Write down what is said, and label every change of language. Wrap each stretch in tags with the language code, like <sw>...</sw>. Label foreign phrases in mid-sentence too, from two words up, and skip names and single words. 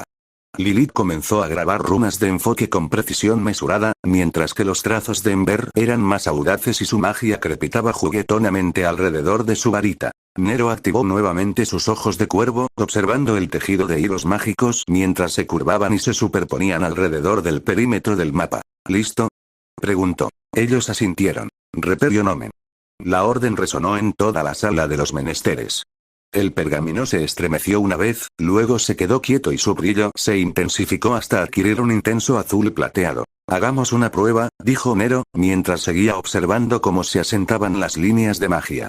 <es>Lilith comenzó a grabar runas de enfoque con precisión mesurada, mientras que los trazos de Ember eran más audaces y su magia crepitaba juguetonamente alrededor de su varita. Nero activó nuevamente sus ojos de cuervo, observando el tejido de hilos mágicos mientras se curvaban y se superponían alrededor del perímetro del mapa. ¿Listo? Preguntó. Ellos asintieron.</es> <la>Reperio nomen.</la> <es>La orden resonó en toda la sala de los menesteres. El pergamino se estremeció una vez, luego se quedó quieto y su brillo se intensificó hasta adquirir un intenso azul plateado. Hagamos una prueba, dijo Nero, mientras seguía observando cómo se asentaban las líneas de magia.</es>